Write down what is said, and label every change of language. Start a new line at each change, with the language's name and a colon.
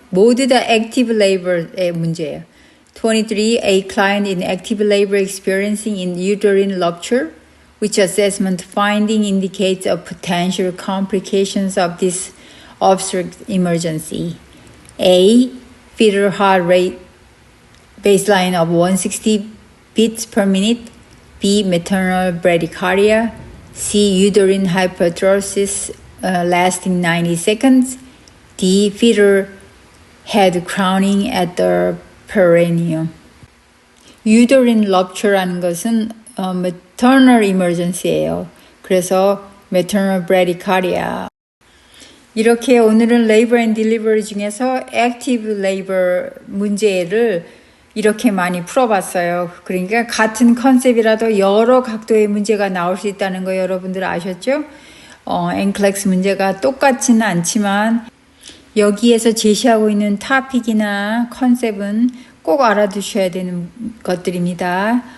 Korean: 모두 다 active labor의 문제예요.
English: 23. A client in active labor experiencing in uterine rupture, which assessment finding indicates a potential complications of this obstetric emergency. A. Fetal heart rate baseline of 160 beats per minute. B. Maternal bradycardia. C. Uterine hypertrophy lasting 90 seconds. D. Fetal head crowning at the perineum.
Korean: Uterine rupture라는 것은 maternal emergency예요. 그래서 maternal bradycardia. 이렇게 오늘은 labor and delivery 중에서 active labor 문제를 이렇게 많이 풀어봤어요. 그러니까 같은 컨셉이라도 여러 각도의 문제가 나올 수 있다는 거 여러분들 아셨죠? NCLEX 문제가 똑같지는 않지만 여기에서 제시하고 있는 토픽이나 컨셉은 꼭 알아두셔야 되는 것들입니다.